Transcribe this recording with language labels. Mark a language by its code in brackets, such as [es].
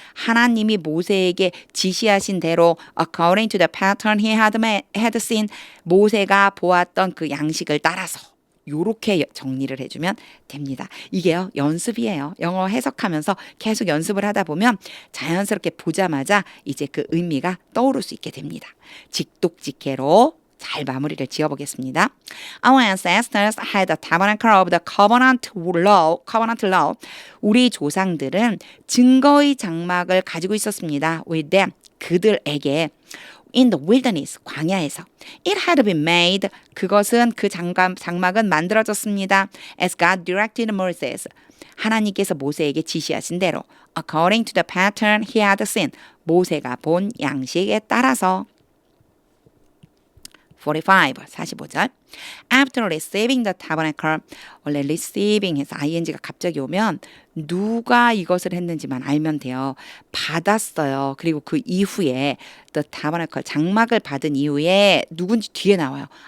[ko] 하나님이 모세에게 지시하신 대로 [en] according to the pattern he had seen. [ko] 모세가 보았던 그 양식을 따라서 요렇게 정리를 해주면 됩니다. 이게요, 연습이에요. 영어 해석하면서 계속 연습을 하다 보면 자연스럽게 보자마자 이제 그 의미가 떠오를 수 있게 됩니다. 직독직해로 잘 마무리를 지어보겠습니다. [en] Our ancestors had a tabernacle of the covenant law. [ko] 우리 조상들은 증거의 장막을 가지고 있었습니다. [en] With them, [ko] 그들에게. [en] In the wilderness, [ko] 광야에서. [en] It had been made, [ko] 그것은 그 장막은 만들어졌습니다. [en] As God directed Moses, [ko] 하나님께서 모세에게 지시하신 대로. [en] According to the pattern he had seen, [ko] 모세가 본 양식에 따라서. 45절. [en] After receiving the tabernacle, [ko] 원래 receiving 해서 ing가 갑자기 오면 누가 이것을 했는지만 알면 돼요. 받았어요. 그리고 그 이후에 the tabernacle, 장막을 받은 이후에 누군지 뒤에 나와요.